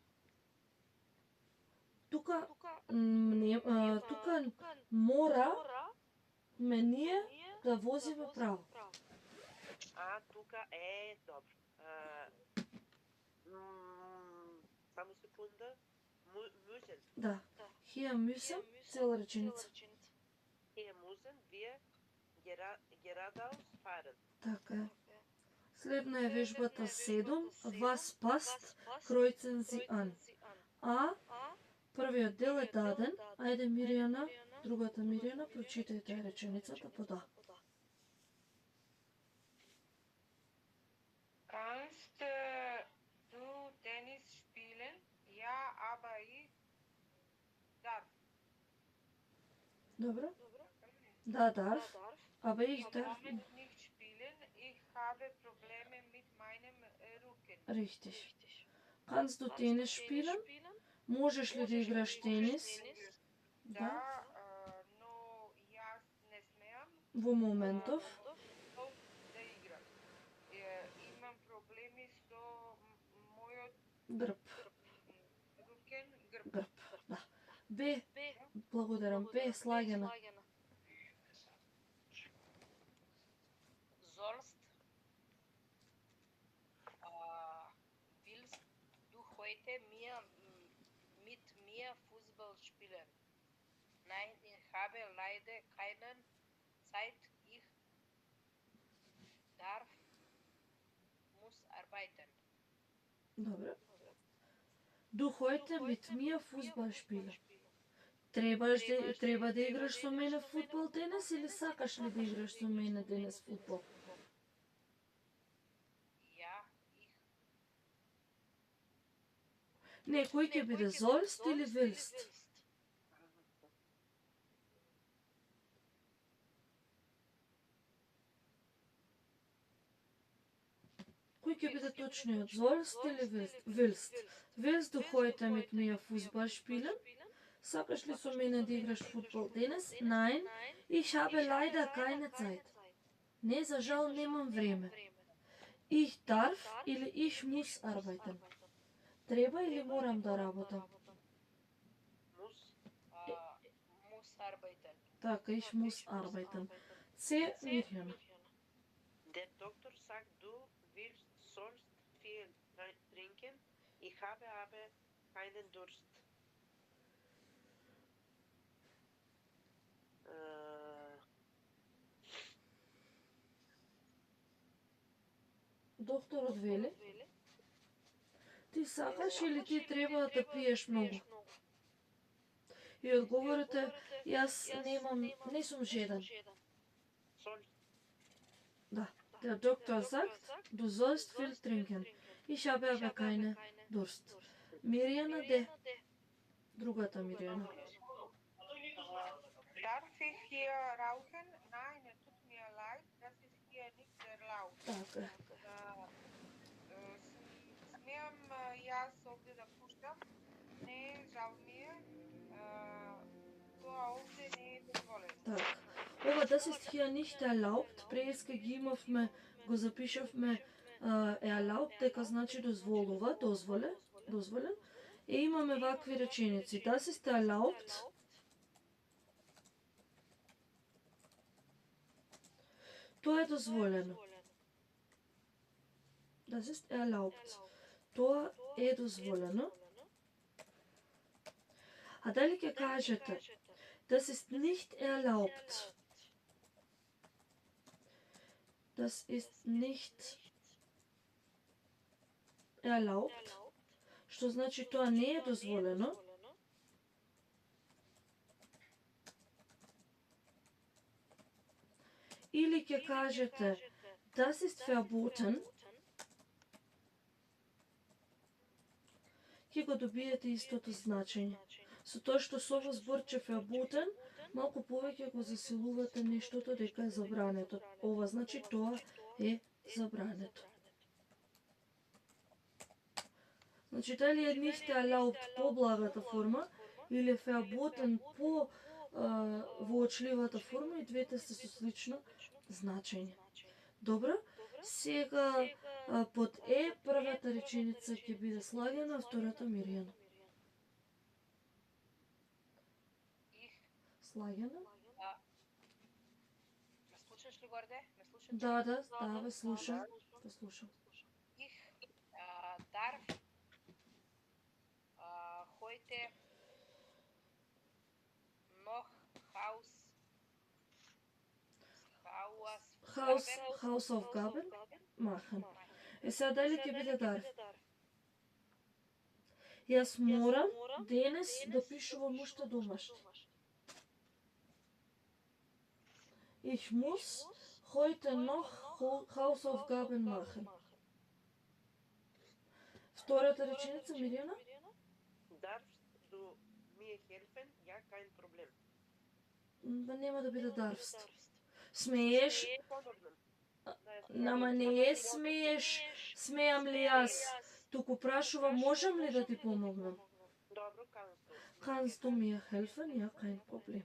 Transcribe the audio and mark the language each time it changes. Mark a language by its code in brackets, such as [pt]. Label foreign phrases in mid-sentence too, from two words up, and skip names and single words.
[mk] Тука мора ме ние да возиме право. Тука е добро. Само секунда. [de] Müssen. Да. Hier müssen, [mk] цела реченица. [de] Hier müssen wir geradeaus fahren. [mk] Така е. Следна е вежбата 7. [de] Was passt, kreuzen Sie an. [mk] Првиот дел е даден. Ајде Мирјана, другата Мирјана, прочитајте реченицата по да. [de] Kannst du Tennis spielen? Ja, aber ich darf. Добро? Да, дарф. Aber ich darf Ich kann nicht spielen. Ich habe Probleme mit meinem Rücken. Richtig. Kannst du Tennis spielen? [mk] Можеш ли да играш тенис? Да. Но јас не смеам Во моментов. да играм. Имам проблеми со мојот Грб. рукен грб. Грб. Да. Б. Благодарам. Б. Слагена. [de] Sollst willst du heute mit mir Fußball spielen? Nein, ich habe leider keine Zeit. Ich muss arbeiten. [mk] Добро. [de] Du heute mit mir Fußball spielen. [mk] Треба да играш со мене фудбал денес или сакаш ли да играш со мене денес фудбал? [de] Ja, ich. [mk] Не, кој ќе биде sollst или willst? Кој ќе биде точниот? [de] Sollst или willst? Willst du heute mit mir Fußball spielen? [mk] Сакаш ли со мене да играш фудбал денес? [de] Nein, ich habe leider keine Zeit. [mk] Не, за жал немам време. [de] Ich darf или ich muss arbeiten. [mk] Треба или морам да работам? [de] Muss arbeiten. Така, ich muss arbeiten. [mk] С. Мирјана. [de] Der Doktor sagt, du sollst viel trinken. Ich habe aber keinen Durst. [mk] Докторот вели, ти сакаш или ти треба да пиеш многу? И одговорот е, јас не сум жеден. Да, [de] der Doktor sagt, du sollst viel trinken. Ich habe aber keine Durst. [mk] Мирјана Д. Другата Мирјана. [de] Darf ich hier rauchen? Nein, es tut mir leid, das ist hier nicht erlaubt. [mk] Така. Смеам јас овде да пуштам? Не, жал ми е. Тоа овде не е дозволено. Така. Ова [de] das ist hier nicht erlaubt. [mk] Преска ги имавме, го запишавме erlaubt, дека значи дозволува, дозволен. И имаме вакви реченици. [de] Das ist erlaubt. [mk] Тоа е дозволено. [de] Das ist erlaubt. [mk] Тоа е дозволено. А дали ќе кажете, [de] das ist nicht erlaubt. Das ist nicht erlaubt, [mk] што значи тоа не е дозволено. Или ќе кажете [de] das ist verboten, [mk] ќе го добиете истото значење. Со тоа што со ово зборче verboten, малку повеќе го засилувате нештото дека е забрането. Ова значи тоа е забрането. Значи, дали е [de] nicht erlaubt [mk] поблагата форма или verboten по воочливата форма, и двете се со слично значење. Добро, сега под Е првата реченица ќе биде слагена, а втората мирјана. Слагена? Ме слушаш ли, Горде? Ме слушаш? Да, ве слушам. Ве слушам. [de] Ich darf heute noch Hausaufgaben machen. [mk] Сега дали ќе биде дарф? Јас морам денес да пишувам уште домашни. [de] Ich muss heute noch Hausaufgaben machen. [mk] Втората реченица, Мирјана? [de] Darfst du mir helfen? Ja, kein Problem. [mk] Нема да биде дарфст. Смееш? Помогнам. Нама не е смееш, смеам ли јас? Туку прашува, можам ли да ти помогнам? Добро, [de] Kannst du mir helfen? Ja, kein Problem.